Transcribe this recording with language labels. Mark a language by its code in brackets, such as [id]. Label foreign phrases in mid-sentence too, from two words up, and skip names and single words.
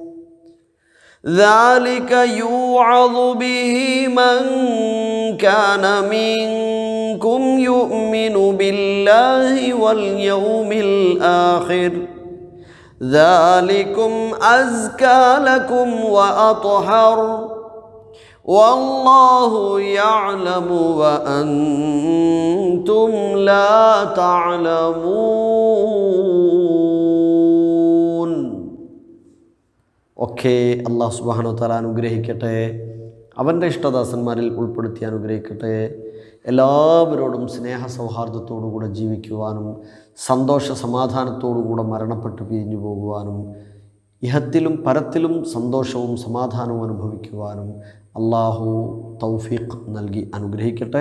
[ar] ذلك يوعظ به من كان منكم يؤمن بالله واليوم الآخر ذلكم أزكى لكم وأطهر والله يعلم وأنتم لا تعلمون. [ml] ഓക്കെ. [ar] الله سبحانه وتعالى [ml] അനുഗ്രഹിക്കട്ടെ. അവൻ്റെ ഇഷ്ടദാസന്മാരിൽ ഉൾപ്പെടുത്തി അനുഗ്രഹിക്കട്ടെ. എല്ലാവരോടും സ്നേഹ സൗഹാർദ്ദത്തോടുകൂടെ ജീവിക്കുവാനും സന്തോഷ സമാധാനത്തോടുകൂടെ മരണപ്പെട്ട് പിരിഞ്ഞു പോകുവാനും ഇഹത്തിലും പരത്തിലും സന്തോഷവും സമാധാനവും അനുഭവിക്കുവാനും അള്ളാഹു തൗഫീഖ് നൽകി അനുഗ്രഹിക്കട്ടെ.